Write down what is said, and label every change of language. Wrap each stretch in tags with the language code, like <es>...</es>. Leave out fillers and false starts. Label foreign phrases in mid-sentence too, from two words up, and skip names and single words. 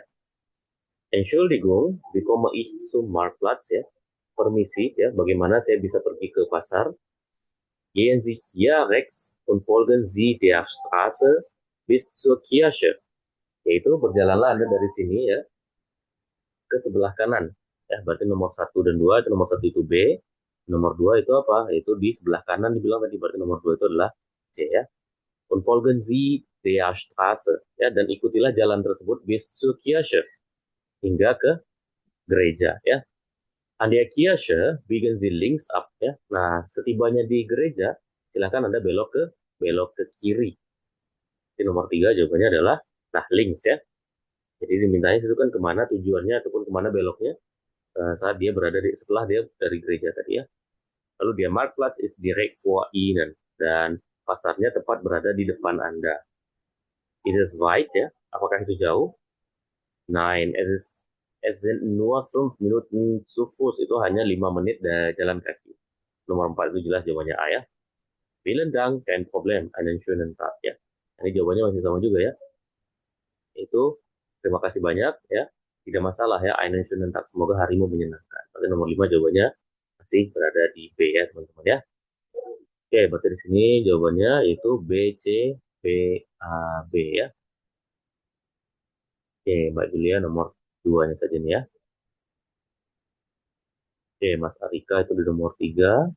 <de>Entschuldigung, wie komme ich zum Marktplatz ya.</de> <id>Permisi ya, bagaimana saya bisa pergi ke pasar?</id> <de>Gehen Sie hier rechts und folgen Sie der Straße bis zur Kirche.</de> <id>Yaitu berjalanlah Anda dari sini ya ke sebelah kanan. Ya, berarti nomor 1 dan 2 itu nomor 1 itu B, nomor 2 itu apa? Itu di sebelah kanan dibilang tadi, berarti nomor 2 itu adalah C ya.</id> <de>Und folgen Sie der Straße ya,</de> <id>dan ikutilah jalan tersebut</id> <de>bis zur Kirche,</de> <id>hingga ke gereja ya.</id> <de>An der Kirche biegen Sie links ab ya.</de> <id>Nah, setibanya di gereja silakan Anda belok ke kiri. Jadi nomor 3 jawabannya adalah nah links ya. Jadi dimintanya itu kan kemana tujuannya ataupun kemana beloknya saat dia berada setelah dia dari gereja tadi ya. Lalu dia</id> <de>Marktplatz ist direkt vor Ihnen,</de> <id>dan pasarnya tepat berada di depan Anda.</id> <de>Ist es weit</de> <id>ya? Apakah itu jauh?</id> <de>Nein, es sind nur 5 Minuten zu Fuß.</de> <id>Itu hanya 5 menit jalan kaki. Nomor 4 itu jelas jawabannya A ya.</id> <de>Vielen Dank, kein Problem, einen schönen Tag ya.</de> <id>Ini jawabannya masih sama juga ya. Itu terima kasih banyak ya. Tidak masalah ya,</id> <de>einen schönen Tag,</de> <id>semoga harimu menyenangkan. Berarti nomor 5 jawabannya masih berada di B ya teman-teman ya. Oke, berarti di sini jawabannya itu B, C, B, A, B ya. Oke, Mbak Julia nomor 2-nya saja nih ya. Oke, Mas Arika itu di nomor 3.</id>